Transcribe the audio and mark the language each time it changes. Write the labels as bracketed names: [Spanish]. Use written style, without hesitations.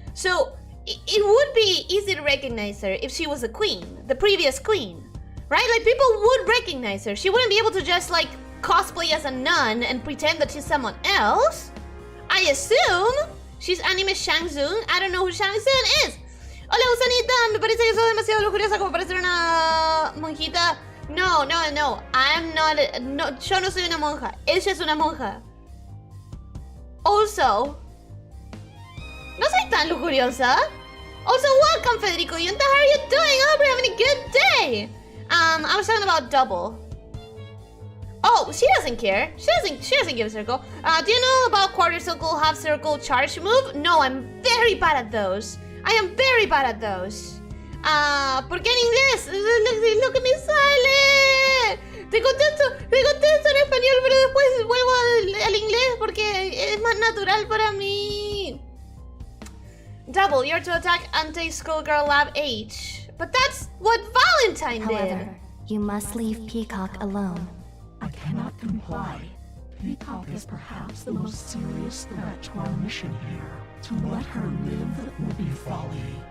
[English] So it would be easy to recognize her if she was a queen, the previous queen, right? Like people would recognize her. She wouldn't be able to just like cosplay as a nun and pretend that she's someone else. I assume she's anime Shang Tsung. I don't know who Shang Tsung is. [Spanish] Hola, Usanita. Me parece que sos demasiado lujuriosa como para ser una monjita. [English] No. I'm not. [Spanish] No, yo no soy una monja. Ella es una monja. Also, no soy tan lujuriosa. [English] Also, welcome, Federico Yunta. How are you doing? I hope you're having a good day. I was talking about Double. Oh, she doesn't care. She doesn't give a circle. Do you know about quarter circle, half circle, charge move? No, I'm very bad at those. I am very bad at those. [Spanish] ¿Por qué en inglés? Lo que me sale. Te contesto en español, pero después vuelvo al inglés porque es más natural para mí. [English] Double, you're to attack Anti-Skullgirl Lab 8. But that's what Valentine did. However, you must leave Peacock alone. I cannot comply. Peacock is perhaps the most serious threat to our mission here. To let her live would be folly.